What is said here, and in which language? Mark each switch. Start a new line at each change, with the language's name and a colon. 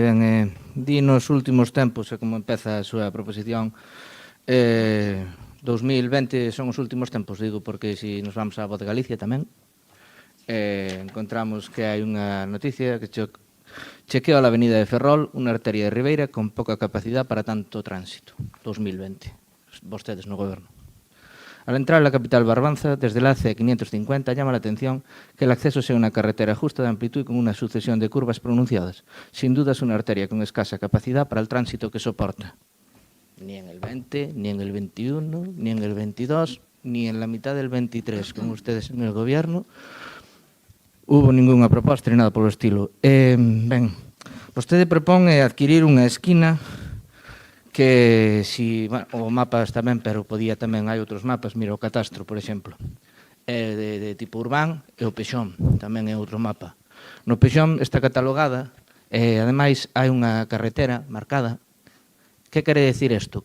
Galician: Ben, di nos últimos tempos, e como empeza a súa proposición, 2020 son os últimos tempos, digo, porque se nos vamos á Voz de Galicia tamén, encontramos que hai unha noticia que chequeo a Avenida de Ferrol, unha arteria de Ribeira con pouca capacidade para tanto tránsito. 2020, vostedes no goberno.
Spanish: Al entrar a la capital Barbanza, desde la C550 llama la atención que el acceso sea una carretera justa de amplitud y con una sucesión de curvas pronunciadas. Sin duda es una arteria con escasa capacidad para el tránsito que soporta. Ni en el 20, ni en el 21, ni en el 22, ni en la mitad del 23, con ustedes en el gobierno, hubo ninguna proposta ni nada
Galician: polo estilo. Ben, vostede propón adquirir unha esquina que, o mapas tamén, pero podía tamén, hai outros mapas, mira o catastro, por exemplo, de tipo urbán, e o Pexón, tamén é outro mapa. No Pexón está catalogada, e ademais hai unha carretera marcada. Que quere decir isto?